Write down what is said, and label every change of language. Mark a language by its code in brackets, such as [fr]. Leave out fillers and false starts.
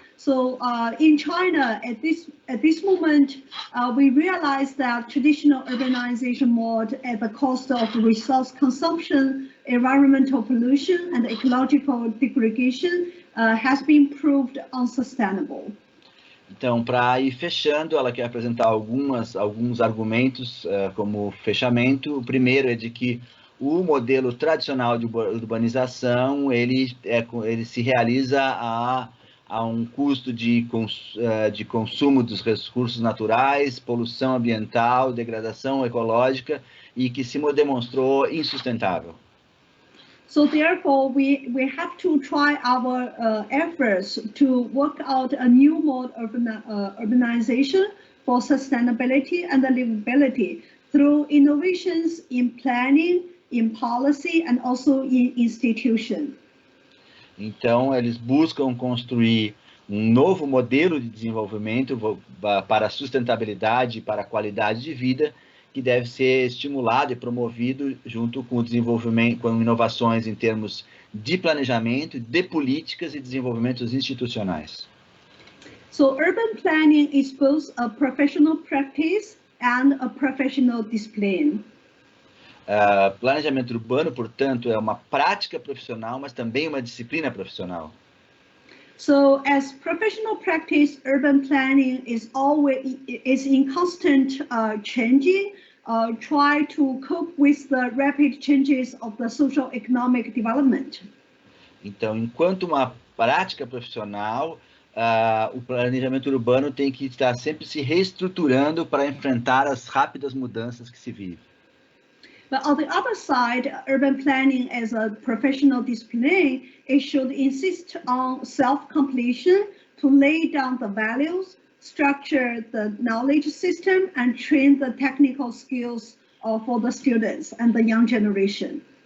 [en] So in China, at this moment, we realize that traditional urbanization mode at the cost of resource consumption, environmental pollution, and ecological degradation has been proved unsustainable. [pt] Então, para ir fechando, ela quer apresentar alguns argumentos como fechamento. O primeiro é de que o modelo tradicional de urbanização, ele se realiza a um custo de consumo dos recursos naturais, poluição ambiental, degradação ecológica, e que se demonstrou insustentável. [en] So therefore, we have to try our efforts to work out a new mode of urbanization for sustainability and livability through innovations in planning, in policy, and also in institution. [pt] Então, eles buscam construir um novo modelo de desenvolvimento para a sustentabilidade e para a qualidade de vida, que deve ser estimulado e promovido junto com o desenvolvimento, com inovações em termos de planejamento, de políticas e desenvolvimentos institucionais. [en] So urban planning is both a professional practice and a professional discipline. [pt] Planejamento urbano, portanto, é uma prática profissional, mas também uma disciplina profissional. [en] So as professional practice, urban planning is in constant changing, try to cope with the rapid changes of the social economic development. [pt] Então, enquanto uma prática profissional, o planejamento urbano tem que estar sempre se reestruturando para enfrentar as rápidas mudanças que se vivem. [en] But on the other side, urban planning as a professional discipline, it should insist on self-completion to lay down the values, structure the knowledge system, and train the technical skills for the students and the young generation.